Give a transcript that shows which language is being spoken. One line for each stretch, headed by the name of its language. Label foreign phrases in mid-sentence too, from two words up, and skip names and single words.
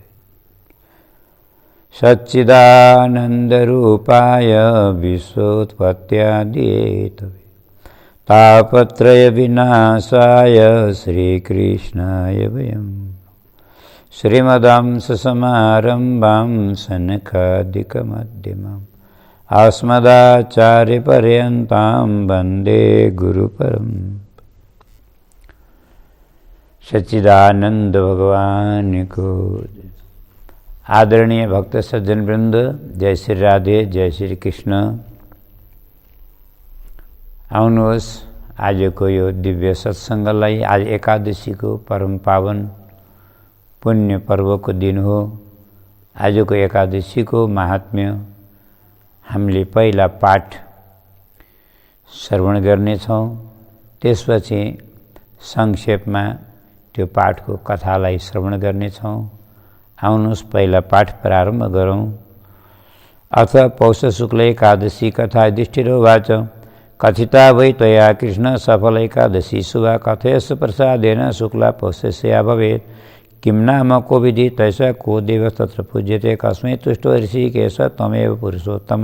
Sanskrit: सच्चिदानन्दरूपाय विश्वोत्पत्त्यादिहेतवे तापत्रयविनाशाय श्रीकृष्णाय वयं श्रीमदांससमारम्भां सनकादिकमध्यमाम् अस्मदाचार्यपर्यन्तां वन्दे गुरुपरम्परां।
Nepali: सच्चिदानंद भगवान को आदरणीय भक्त सज्जन वृंद, जय श्री राधे, जय श्री कृष्ण। आउनुहोस् आजको यो दिव्य सत्सङ्गलाई, आज एकादशीको परम पावन पुण्य पर्वको दिन हो। आजको एकादशीको महात्म्य हामीले पहिला पाठ श्रवण गर्नेछौँ, त्यसपछि संक्षेपमा त्यो पाठको कथालाई श्रवण गर्नेछौँ। आउनुहोस् पहिला पाठ प्रारम्भ गरौँ।
Sanskrit: अथ पौष शुक्ल एकादशी कथा युधिष्ठिरोवाच कथिता वै त्वया कृष्ण सफल एकादशी शुभा कथयस्व प्रसादेन शुक्ला पौषस्या भवेत् किं नाम को विधि तैसा को देव तत्र पूज्यते कस्मै तुष्टो ऋषिकेश त्वमेव पुरुषोत्तम।